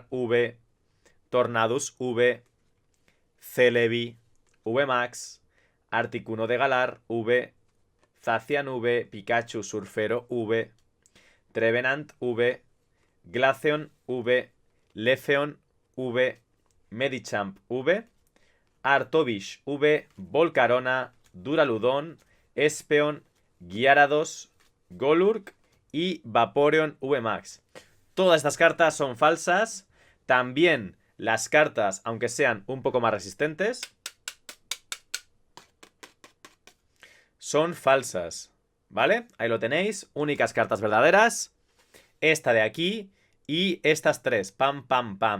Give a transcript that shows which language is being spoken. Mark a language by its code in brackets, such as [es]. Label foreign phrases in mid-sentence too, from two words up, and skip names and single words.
[es] V, Tornadus V, Celebi VMAX, Articuno de Galar V, Zacian V, Pikachu Surfero V, Trevenant V, Glaceon V, Leafeon V, Medicham V, Artovish V, Volcarona, Duraludon, Espeon, Gyarados, Golurk y Vaporeon VMAX. Todas estas cartas son falsas. También las cartas, aunque sean un poco más resistentes, son falsas, ¿vale? Ahí lo tenéis, únicas cartas verdaderas. Esta de aquí y estas tres, pam, pam, pam.